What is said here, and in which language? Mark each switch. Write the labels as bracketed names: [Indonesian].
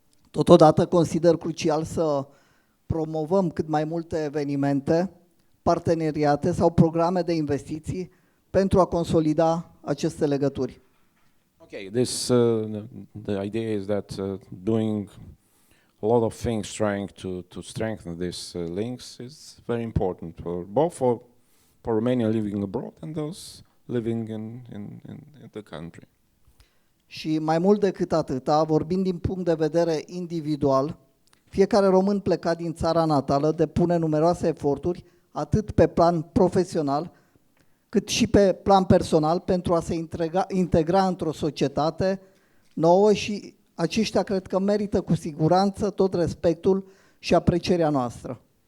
[Romanian] Totodată consider crucial să promovăm cât mai multe evenimente, parteneriate sau programe de investiții pentru a consolida aceste legături. [English] Okay, the idea is that doing a lot of things trying to strengthen these links is very important for Romanians living abroad and those living in the country. [Romanian] Și mai mult decât atâta, vorbind din punct de vedere individual, fiecare român plecat din țara natală depune numeroase eforturi, atât pe plan profesional, cât și pe plan personal, pentru a se integra într-o societate nouă și aceștia cred că merită cu siguranță tot respectul și aprecierea noastră.